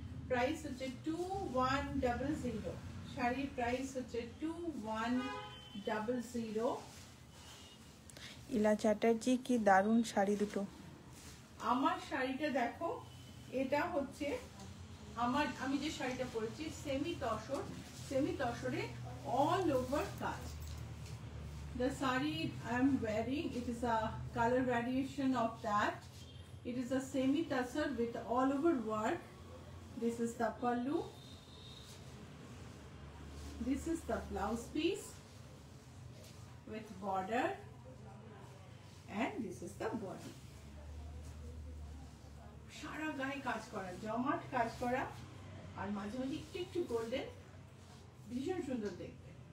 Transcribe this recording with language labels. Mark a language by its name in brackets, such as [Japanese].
[Bangla] Price হচ্ছে 2100, শাড়ির price হচ্ছে 2100। ইলা চ্যাটার্জি, কি দারুণ শাড়ি দুটো। আমার শাড়িটা দেখো, এটা হচ্ছে আমি যে শাড়িটা পরেছি সেমি তসরে অল ওভার কাজ। [English] The saree I am wearing, it is a color variation of that. It is a semi tussar with all over work. This is the pallu. This is the blouse piece with border, and this is the body. [Bangla] সারা গায়ে কাজ করা, জমাট কাজ করা, আর মাঝে মাঝে একটু golden, ভীষণ সুন্দর দেখতে।